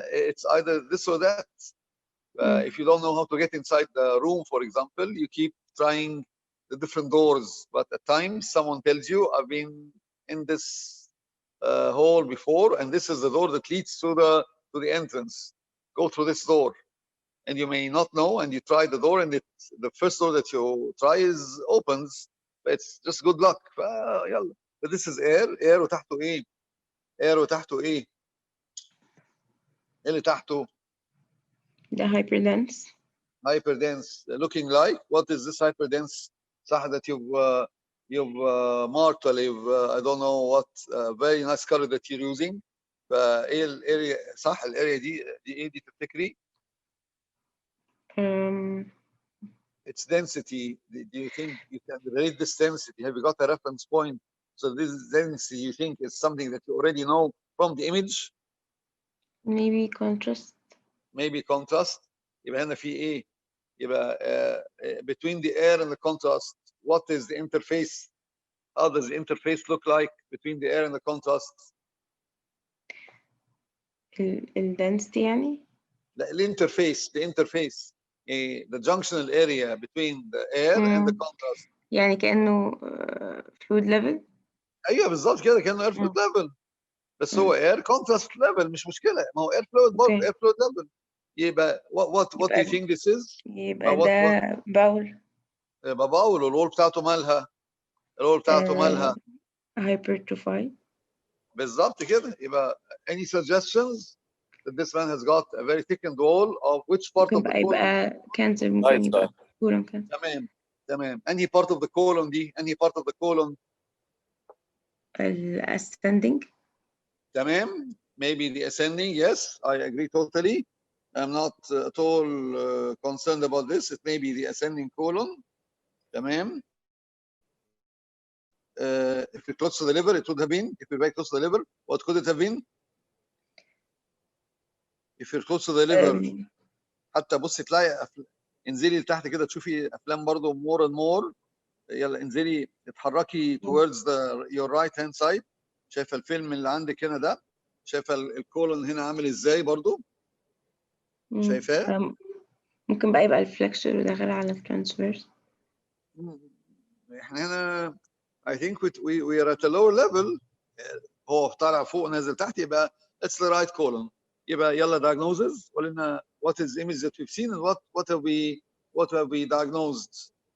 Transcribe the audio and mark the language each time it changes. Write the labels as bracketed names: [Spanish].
[English] It's either this or that. If you don't know how to get inside the room, for example, you keep trying the different doors, but at times someone tells you, I've been in this hall before, and this is the door that leads to the entrance. Go through this door. And you may not know, and you try the door, and the first door that you try opens, but it's just good luck. [Arabic] يلا. [English] But this is air. [Arabic] air وتحته ايه؟ air وتحته ايه؟ اللي تحته؟ ده hyperdense. [English] Hyperdense. Looking like, what is this hyperdense? [Arabic] صح, [English] that you've marked, or I don't know what very nice color that you're using. [Arabic] فايه الاريا صح؟ الاريا دي ايه دي تفتكري؟ [English] Its density. Do you think you can rate this density? Have you got a reference point? So this density, you think, is something that you already know from the image? Maybe contrast. Maybe contrast. [Arabic] يبقى هنا في ايه؟ يبقى [English] between the air and the contrast, what is the interface? How does the interface look like between the air and the contrast? [Arabic] density يعني؟ لا, [English] the interface. The junctional area between the air and the contrast. [Arabic] يعني كأنه fluid level. ايوه بالظبط كده, كأنه air fluid level. بس هو air contrast level, مش مشكلة, ما هو air fluid برضه, air fluid level. يبقى [English] what do you think this is؟ [Arabic] يبقى ده باول. يبقى باول, والرول بتاعته مالها؟ الرول بتاعته مالها؟ [English] hypertrophy. [Arabic] بالظبط كده. يبقى [English] any suggestions that this man has got a very thickened wall of which part of the colon? [Arabic] يبقى cancer, ممكن يبقى colon cancer. تمام. [English] any part of the colon [Arabic] دي? [English] any part of the colon? ascending. [Arabic] تمام. [English] maybe the ascending. Yes, I agree totally. I'm not at all concerned about this. It may be the ascending colon. [Arabic] تمام. [English] If it close to the liver, it would have been. If you're very close to the liver, what could it have been? If you're close to the liver, [Arabic] حتى بصي تلاقي انزلي لتحت كده تشوفي افلام برضو [English] more and more. [Arabic] يلا انزلي اتحركي [English] towards your right hand side. [Arabic] شايفه الفيلم اللي عندك هنا ده؟ شايفه الكولون هنا عامل ازاي برضو؟ شايفاه؟ ممكن بقى يبقى الفلكشر وداخل على الترانسفيرس. احنا هنا [English] I think we are at a lower level. [Arabic] هو طالع فوق نازل تحت, يبقى [English] it's the right colon. [Arabic] يبقى يلا diagnosis. [English] قولنا what is the image that we've seen and what have we diagnosed?